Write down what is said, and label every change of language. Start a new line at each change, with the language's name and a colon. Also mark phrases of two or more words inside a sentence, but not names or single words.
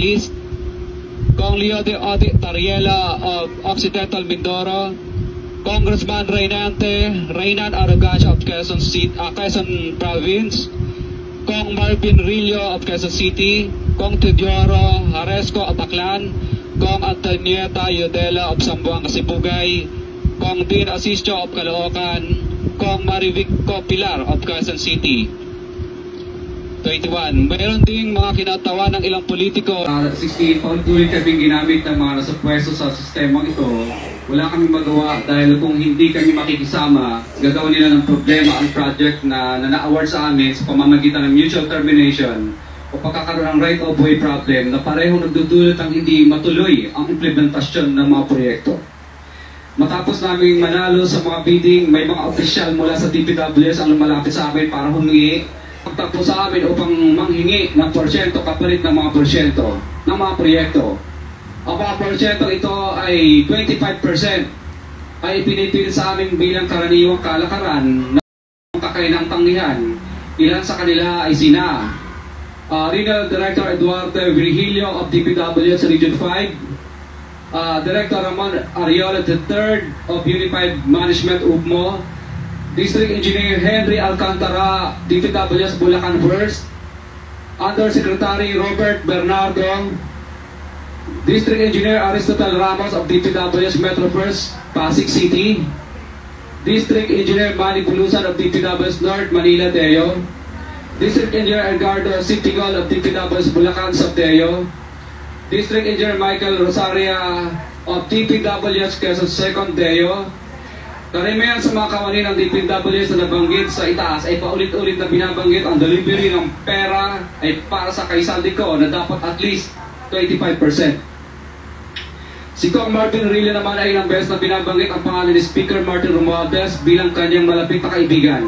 English: List, Kong Leo de Odi Tariela of Occidental Mindoro, Congressman Reynan Arrogancia of Quezon Province, Kong Marvin Rillo of Quezon City, Kong Teodoro Haresco of Aklan, Kong Antonieta Yodela of Zamboanga Sibugay, Kong Dean Asisio of Caloocan, Kong Marivico Pilar of Quezon City. 21.
Filipino: Mayroon ding mga kinatawa ng ilang politiko. 16, paulit-ulit kaming ginamit ng mga nasa pwesto sa sistemang ito. Wala kaming magawa dahil kung hindi kami makikisama, gagawin nila ng problema ang project na na-award sa amin sa pamamagitan ng
English: mutual termination
Filipino: o pagkakaroon ng
English: right-of-way problem
Filipino: na parehong nagdudulot ang hindi matuloy ang implementasyon ng mga proyekto. Matapos namin manalo sa mga bidding, may mga opisyal mula sa DPWS ang lumalapit sa amin para humingi pagtapos sa amin upang manghingi ng porsyento kapalit ng mga porsyento ng mga proyekto. Ang mga porsyento ito ay 25% ay ipinipilit sa amin bilang karaniwang kalakaran na kakainang tanggihan. Ilan sa kanila ay sina Regional Director Eduardo Virgilio of DPWS Region 5, Director Ramon Ariola III of Unified Management UPMO, District Engineer Henry Alcantara, DPWS Bulacan First, Undersecretary Robert Bernardo, District Engineer Aristotle Ramos of DPW's Metro First, Pasig City.
English: District Engineer Manny Bulusan of DPW's North Manila, Teo. District Engineer Edgardo Sitigol of DPW's Bulacan, Sabteo. District Engineer Michael Rosaria of DPW's Quezon Second, Teo.
Filipino: Karamihan sa mga kawani ng DPWs na nabanggit sa itaas ay paulit-ulit na binabanggit ang delivery ng pera ay para sa kaisaldi ko na dapat
English: at least
Filipino: 25%. Si Kong Martin Rillo naman ay ilang beses na binabanggit ang pangalan ni Speaker Martin Romualdez bilang kanyang malapit na kaibigan.